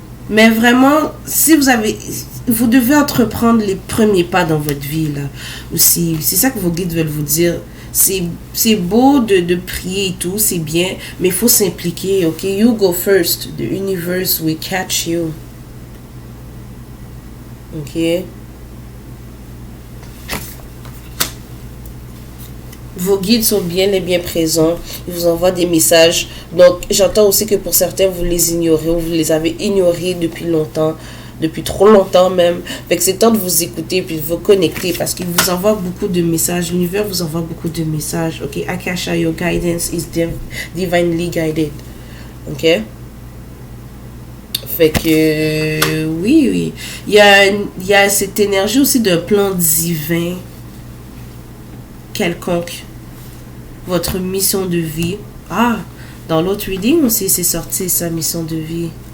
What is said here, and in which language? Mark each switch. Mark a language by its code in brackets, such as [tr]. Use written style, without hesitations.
[fr] Mais vraiment, si vous avez... Vous devez entreprendre les premiers pas dans votre vie, là. Aussi, c'est ça que vos guides veulent vous dire. C'est beau de prier et tout, c'est bien, mais il faut s'impliquer, ok? [en] You go first. The universe will catch you. [fr] Ok? Vos guides sont bien et bien présents. Ils vous envoient des messages. Donc, j'entends aussi que pour certains, vous les ignorez ou vous les avez ignorés depuis longtemps. Depuis trop longtemps même. Fait que c'est temps de vous écouter puis de vous connecter parce qu'il vous envoie beaucoup de messages. L'univers vous envoie beaucoup de messages. Ok? [en] Akasha, your guidance is divinely guided. [fr] Ok? Fait que... oui. Il y a cette énergie aussi d'un plan divin quelconque. Votre mission de vie. Ah! Dans l'autre reading aussi, c'est sorti sa mission de vie.